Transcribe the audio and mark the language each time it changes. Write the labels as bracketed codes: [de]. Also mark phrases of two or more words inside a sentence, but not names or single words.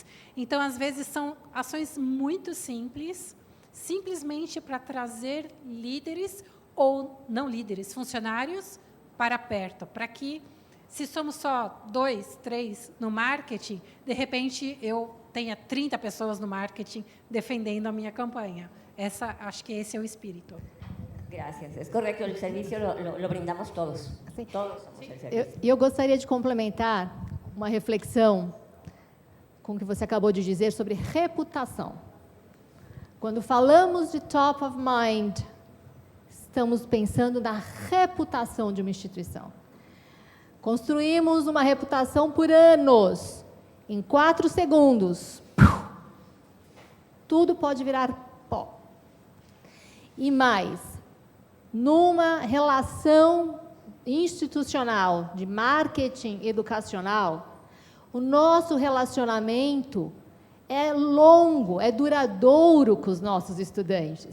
[pt] Então, às vezes, são ações muito simples, simplesmente para trazer líderes ou não líderes, funcionários para perto, para que, se somos só 2, 3 no marketing, de repente eu tenha 30 pessoas no marketing defendendo a minha campanha. Acho que esse é o espírito. [es] Gracias. Es correcto, el servicio lo brindamos todos. [pt] Sim. [es] Todos somos el servicio. [pt] Eu gostaria de complementar uma reflexão com o que você acabou de dizer sobre reputação. Quando falamos de [en] top of mind, [pt] estamos pensando na reputação de uma instituição. Construímos uma reputação por anos. Em 4 segundos, tudo pode virar pó. E mais, numa relação institucional de marketing educacional, o nosso relacionamento é longo, é duradouro com os nossos estudantes.